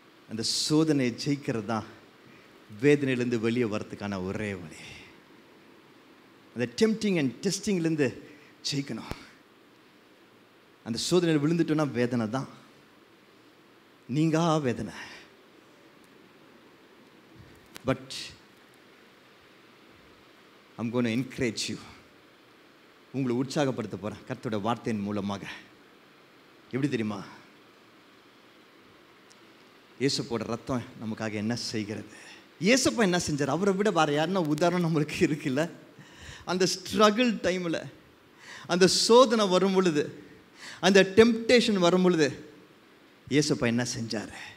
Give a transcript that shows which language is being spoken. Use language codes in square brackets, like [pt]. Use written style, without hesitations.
[ta] அந்த சோதனையை ஜெயிக்கிறது தான் வேதனையிலேருந்து வெளியே வர்றதுக்கான ஒரே வழி. அந்த டெம்ப்டிங் அண்ட் டெஸ்டிங்லேருந்து ஜெயிக்கணும். அந்த சோதனையில் விழுந்துட்டோன்னா வேதனை தான், நீங்கா வேதனை. [en] But I'm going to encourage you. [ta] உங்களை உற்சாகப்படுத்த போகிறேன் கர்த்தருடைய வார்த்தையின் மூலமாக. எப்படி தெரியுமா? இயேசுவோட ரத்தம் நமக்காக என்ன செய்கிறது? இயேசுப்பா என்ன செஞ்சார்? அவரை விட வேறு யாருன்னா உதாரணம் நம்மளுக்கு இருக்குல்ல? அந்த ஸ்ட்ரகிள் டைமில், அந்த சோதனை வரும் பொழுது, அந்த டெம்ப்டேஷன் வரும் பொழுது இயேசுப்பா என்ன செஞ்சார்?